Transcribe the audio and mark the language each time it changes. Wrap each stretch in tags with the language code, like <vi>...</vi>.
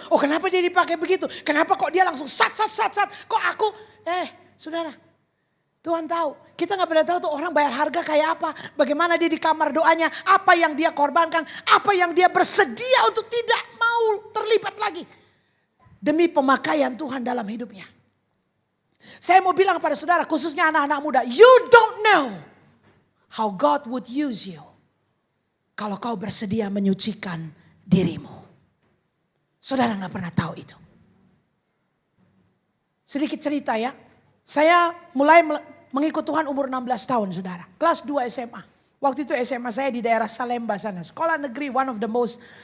<id>Oh kenapa dia dipakai begitu? Kenapa kok dia langsung sat. Kok aku? Saudara. Tuhan tahu. Kita gak pernah tahu tuh orang bayar harga kayak apa. Bagaimana dia di kamar doanya. Apa yang dia korbankan. Apa yang dia bersedia untuk tidak mau terlibat lagi. Demi pemakaian Tuhan dalam hidupnya. Saya mau bilang pada saudara, khususnya anak-anak muda.</id> <en>You don't know how God would use you.</en> <id>Kalau kau bersedia menyucikan dirimu. Saudara gak pernah tahu itu. Sedikit cerita ya. Saya mulai mengikut Tuhan umur 16 tahun saudara. Kelas 2 SMA. Waktu itu SMA saya di daerah Salemba sana. Sekolah negeri, one of the most...</id>